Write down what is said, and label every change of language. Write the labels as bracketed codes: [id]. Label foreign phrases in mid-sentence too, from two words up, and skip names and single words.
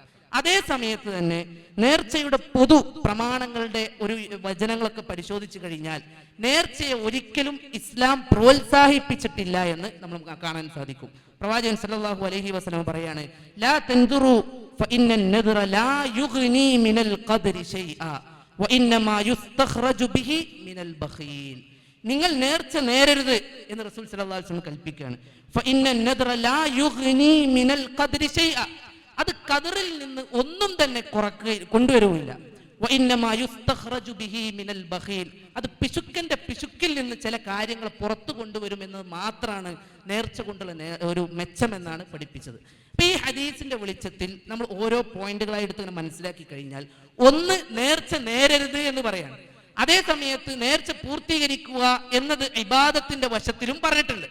[ml] അതേ സമയത്ത് തന്നെ നേർച്ചയുടെ പൊതു പ്രമാണങ്ങളുടെ ഒരു വചനങ്ങളൊക്കെ പരിശോധിച്ചു കഴിഞ്ഞാൽ നേർച്ചയെ ഒരിക്കലും ഇസ്ലാം പ്രോത്സാഹിപ്പിച്ചിട്ടില്ല എന്ന് നമ്മൾ കാണാൻ സാധിക്കും. പ്രവാചകൻ സല്ലല്ലാഹു അലൈഹി വസല്ലം പറയാണ്, [ar] لا تنذروا فإن النذر لا يغني من القدر شيئا وانما يستخرج به من البخيل. [ml] നിങ്ങൾ നേർച്ച നേരരുത് എന്ന് റസൂൽ [ar] صلى الله عليه وسلم [ml] കൽപ്പിക്കുകയാണ്. [ar] ഫഇന്ന النذر لا يغني من القدر شيئا, [ml] അത് ഖദറിൽ നിന്ന് ഒന്നും തന്നെ കൊണ്ടുവരുമില്ല. അത് പിശുക്കന്റെ പിശുക്കിൽ നിന്ന് ചില കാര്യങ്ങൾ പുറത്തു കൊണ്ടുവരുമെന്നത് മാത്രമാണ് നേർച്ച കൊണ്ടുള്ള ഒരു മെച്ചമെന്നാണ് പഠിപ്പിച്ചത്. അപ്പൊ ഈ ഹദീസിന്റെ വെളിച്ചത്തിൽ നമ്മൾ ഓരോ പോയിന്റുകളായി എടുത്ത് മനസ്സിലാക്കി കഴിഞ്ഞാൽ, ഒന്ന് നേർച്ച നേരരുത് എന്ന് പറയാണ്, അതേ സമയത്ത് നേർച്ച പൂർത്തീകരിക്കുക എന്നത് ഇബാദത്തിന്റെ വശത്തിലും പറഞ്ഞിട്ടുണ്ട്.